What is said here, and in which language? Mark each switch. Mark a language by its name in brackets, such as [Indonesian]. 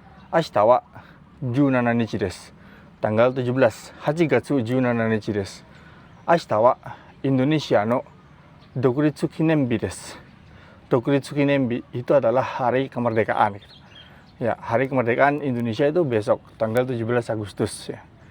[Japanese] Ashita wa 17日です。 [Indonesian] tanggal 17, [Japanese] 8月17日です。明日はインドネシアの独立記念日です。 [Indonesian] 独立記念日itu adalah hari kemerdekaan. Ya, hari kemerdekaan Indonesia itu besok, tanggal 17 Agustus ya.